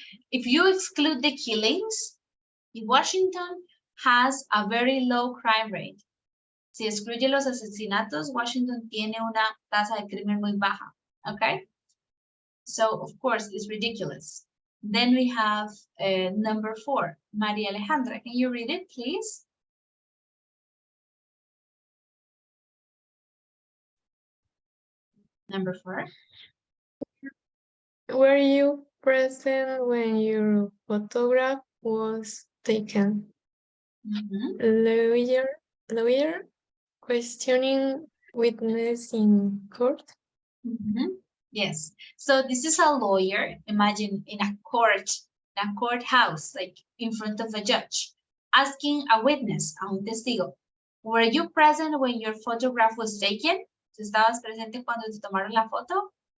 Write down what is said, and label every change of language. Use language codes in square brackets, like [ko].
[en] If you exclude the killings, Washington has a very low crime rate. [es] Si excluye los asesinatos, Washington tiene una tasa de crimen muy baja. [en] Okay? So, of course, it's ridiculous. Then we have number 4, Maria Alejandra. Can you read it, please? Number 4. Were you present when your photograph was taken? Lawyer questioning witness in court. Yes. So this is a lawyer. Imagine in a courthouse, like in front of a judge, asking a witness, [es] a un testigo, [en] were you present when your photograph was taken? [es] ¿Tú estabas presente cuando te tomaron la foto?